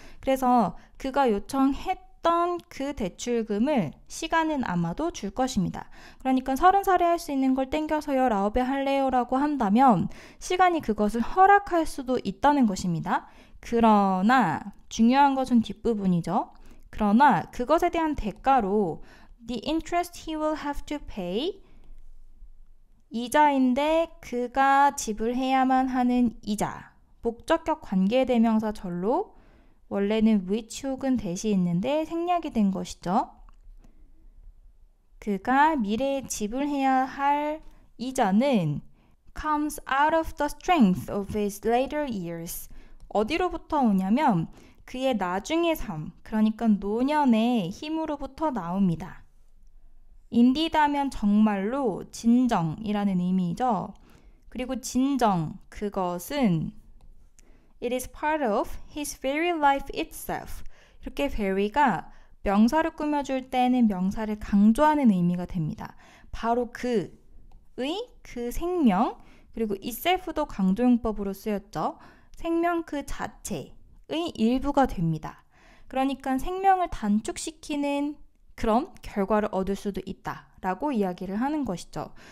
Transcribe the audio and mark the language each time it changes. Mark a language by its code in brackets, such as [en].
[ko] 그래서 그가 요청했던 그 대출금을 시간은 아마도 줄 것입니다. 그러니까 30살에 할 수 있는 걸 땡겨서 19에 할래요 라고 한다면 시간이 그것을 허락할 수도 있다는 것입니다. 그러나 중요한 것은 뒷부분이죠. 그러나 그것에 대한 대가로 [en] The interest he will have to pay. [ko] 이자인데 그가 지불해야만 하는 이자. 목적격 관계대명사 절로 원래는 which 혹은 that이 있는데 생략이 된 것이죠. 그가 미래에 지불해야 할 이자는 [en] comes out of the strength of his later years. [ko] 어디로부터 오냐면 그의 나중의 삶, 그러니까 노년의 힘으로부터 나옵니다. indeed 하면 정말로 진정이라는 의미죠. 그리고 진정, 그것은 [en] it is part of his very life itself. [ko] 이렇게 very가 명사를 꾸며줄 때는 명사를 강조하는 의미가 됩니다. 바로 그의 그 생명, 그리고 itself도 강조용법으로 쓰였죠. 생명 그 자체의 일부가 됩니다. 그러니까 생명을 단축시키는 그런 결과를 얻을 수도 있다라고 이야기를 하는 것이죠.